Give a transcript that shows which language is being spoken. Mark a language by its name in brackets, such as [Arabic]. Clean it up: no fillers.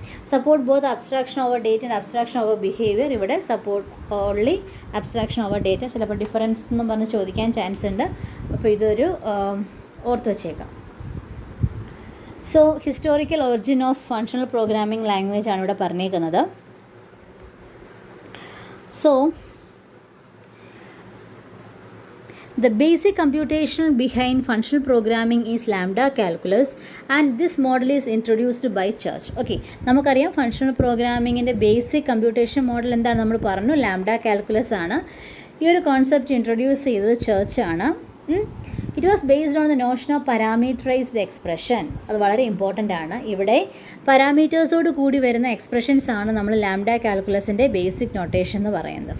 [English] Support both abstraction over data and abstraction over behaviour. ഇവിടെ support only abstraction over data. [Malayalam] ചിലപ്പോൾ difference എന്നും പറഞ്ഞ് ചോദിക്കാൻ ചാൻസ് ഉണ്ട്. അപ്പോൾ ഇതൊരു ഓർത്ത് വച്ചേക്കാം. [English] so historical origin of functional programming language [Malayalam] ആണ് ഇവിടെ പറഞ്ഞേക്കുന്നത്. [English] So the basic computational behind functional programming is lambda calculus and this model is introduced by Church. [Malayalam] Okay, നമുക്കറിയാം ഫങ്ഷണൽ പ്രോഗ്രാമിങ്ങിൻ്റെ ബേസിക് കമ്പ്യൂട്ടേഷൻ മോഡൽ എന്താണ് നമ്മൾ പറഞ്ഞു, ലാംഡ കാൽക്കുലസ് ആണ്. ഈ ഒരു കോൺസെപ്റ്റ് ഇൻട്രൊഡ്യൂസ് ചെയ്തത് ചർച്ച് ആണ്. [English] It was based on the notion of parameterised expression. [Malayalam] അത് വളരെ ഇമ്പോർട്ടൻ്റ് ആണ്. ഇവിടെ പാരാമീറ്റേഴ്സോട് കൂടി വരുന്ന എക്സ്പ്രഷൻസ് ആണ് നമ്മൾ ലാംഡ കാൽക്കുലസിൻ്റെ ബേസിക് നൊട്ടേഷൻ എന്ന് പറയുന്നത്.